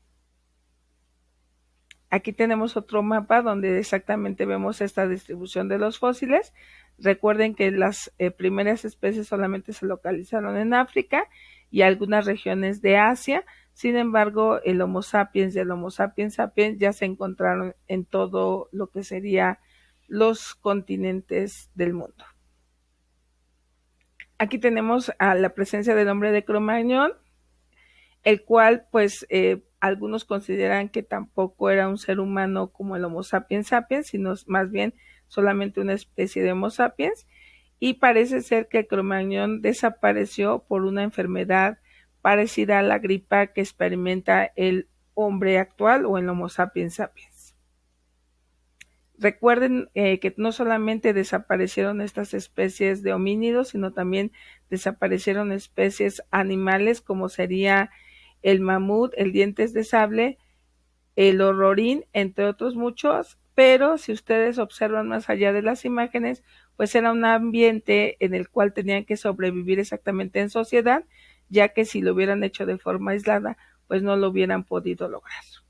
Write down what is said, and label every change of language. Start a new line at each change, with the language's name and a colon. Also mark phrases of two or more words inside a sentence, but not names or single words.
Spanish: Aquí tenemos otro mapa donde exactamente vemos esta distribución de los fósiles. Recuerden que las primeras especies solamente se localizaron en África y algunas regiones de Asia. Sin embargo, el Homo sapiens y el Homo sapiens sapiens ya se encontraron en todo lo que sería los continentes del mundo. Aquí tenemos a la presencia del hombre de Cro-Magnon, el cual pues algunos consideran que tampoco era un ser humano como el Homo sapiens sapiens, sino más bien solamente una especie de Homo sapiens, y parece ser que el Cro-Magnon desapareció por una enfermedad parecida a la gripa que experimenta el hombre actual o el Homo sapiens sapiens. Recuerden que no solamente desaparecieron estas especies de homínidos, sino también desaparecieron especies animales como sería el mamut, el dientes de sable, el horrorín, entre otros muchos, pero si ustedes observan más allá de las imágenes, pues era un ambiente en el cual tenían que sobrevivir exactamente en sociedad, ya que si lo hubieran hecho de forma aislada, pues no lo hubieran podido lograr.